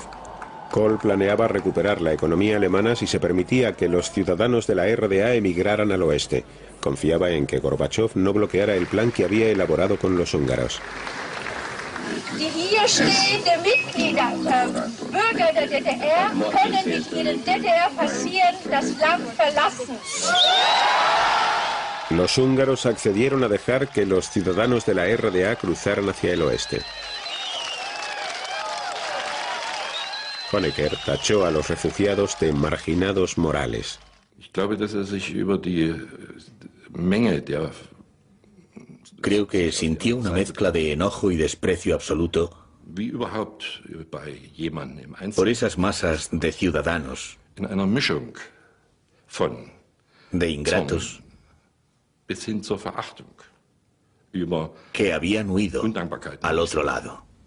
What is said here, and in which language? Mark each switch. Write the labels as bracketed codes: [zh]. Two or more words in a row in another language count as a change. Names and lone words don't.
[es] Kohl planeaba recuperar la economía alemana si se permitía que los ciudadanos de la RDA emigraran al oeste. Confiaba en que Gorbachev no bloqueara el plan que había elaborado con los húngaros. [de] der DDR können nicht in der DDR passieren, das Land verlassen. [es] Los húngaros accedieron a dejar que los ciudadanos de la RDA cruzaran hacia el oeste. Honecker tachó a los refugiados de marginados morales. Creo que sintió una mezcla de enojo y desprecio absoluto por esas masas de ciudadanos, de ingratos, que habían huido al otro lado.